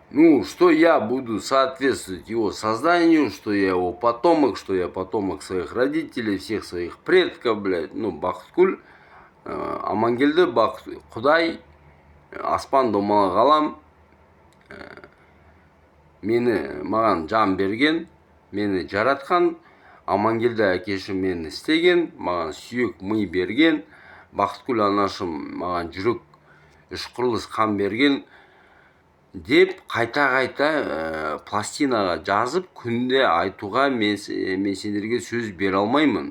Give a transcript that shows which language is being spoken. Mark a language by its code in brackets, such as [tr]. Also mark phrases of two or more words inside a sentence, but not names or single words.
[ru] Ну, что я буду соответствовать его созданию, что я его потомок, что я потомок своих родителей, всех своих предков, блядь. Ну, [kk] Бақытгүл, Амангелді, Құдай, аспан домалақ ғалам, маған жан берген, мені жаратқан, Амангелді әкешім мені істеген, маған сүйек ми берген, Бақытгүл анашым маған жүрек үшқұрлыс қан берген деп қайта пластинаға жазып күнде айтуға мен сендерге сөз бере алмаймын.